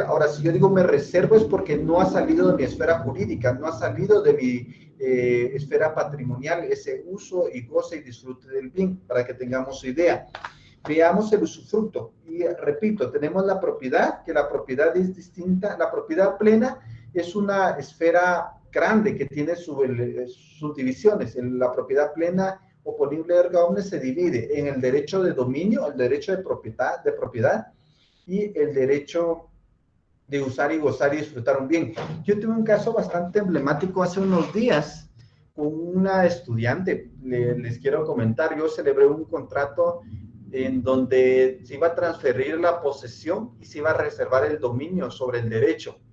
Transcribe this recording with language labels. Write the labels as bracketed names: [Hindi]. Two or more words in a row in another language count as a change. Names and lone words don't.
[Spanish] Ahora, si yo digo me reservo es porque no ha salido de mi esfera jurídica, no ha salido de mi esfera patrimonial, ese uso y goce y disfrute del bien, para que tengamos idea. Veamos el usufructo. Y repito, tenemos la propiedad, que la propiedad es distinta. La propiedad plena es una esfera grande que tiene subdivisiones. La propiedad plena o ponible [Latin] erga omnes [Spanish] se divide en el derecho de dominio, el derecho de propiedad y el derecho de usar y gozar y disfrutar un bien. Yo tuve un caso bastante emblemático hace unos días con una estudiante, les quiero comentar. Yo celebré un contrato en donde se iba a transferir la posesión y se iba a reservar el dominio sobre el derecho.